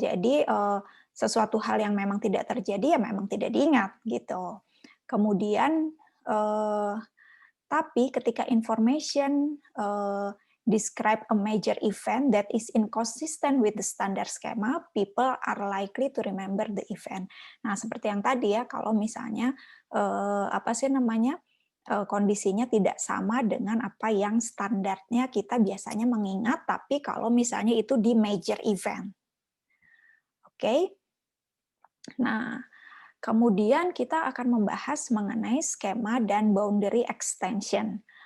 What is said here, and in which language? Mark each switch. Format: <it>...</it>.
<id>Jadi sesuatu hal yang memang tidak terjadi ya memang tidak diingat, gitu. Kemudian eh, tapi ketika</id> <en>information describe a major event that is inconsistent with the standard schema, people are likely to remember the event.</en> <id>Nah, seperti yang tadi ya, kalau misalnya apa sih namanya kondisinya tidak sama dengan apa yang standarnya kita biasanya mengingat, tapi kalau misalnya itu di major event, oke? Nah, kemudian kita akan membahas mengenai skema dan boundary extension.</id>